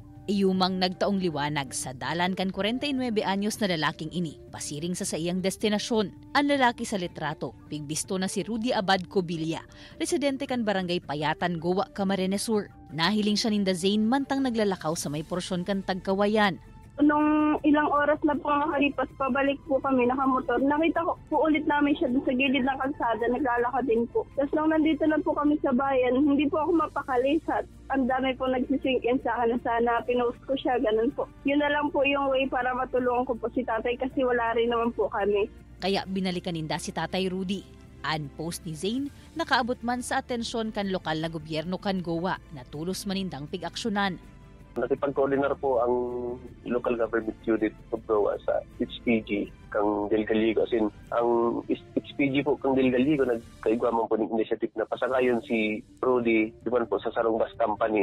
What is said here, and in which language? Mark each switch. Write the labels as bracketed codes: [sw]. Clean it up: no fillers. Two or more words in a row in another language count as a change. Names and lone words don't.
[bik] Iyumang nagtaong liwanag sa dalan kan 49 anyos na lalaking ini, pasiring sa iyang destinasyon. Ang lalaki sa litrato, pigbisto na si Rudy Abad Cobilla, residente kan Barangay Payatan, Goa, Camarines Sur. Nahiling siya ninda Zane mantang naglalakaw sa may porsyon kan Tagkawayan. [tl] Nung ilang oras na po makalipas, pabalik po kami nakamotor. Nakita ko po ulit namin siya sa gilid ng kalsada, naglalakad din po. Tapos nung nandito lang po kami sa bayan, hindi po ako mapakali sa ang dami po nagsisink in sa akin na sana pinost ko siya, ganun po. Yun na lang po yung way para matulungan ko po si tatay kasi wala rin naman po kami. [bik] Kaya binalikan ninda si Tatay Rudy. Ang post ni Zane, nakaabot man sa atensyon kan lokal na gobyerno kan Goa na tulos manindang pig-aksyonan. Nakipag-coordinar po ang [en] local government unit of Goa [bik] sa HPG kang Delgaligo. [en] As in, [bik] ang HPG po kang Delgaligo nagkaigwaman po ng initiative na pasakayon si Rudy duman po sa Sarong Bus Company.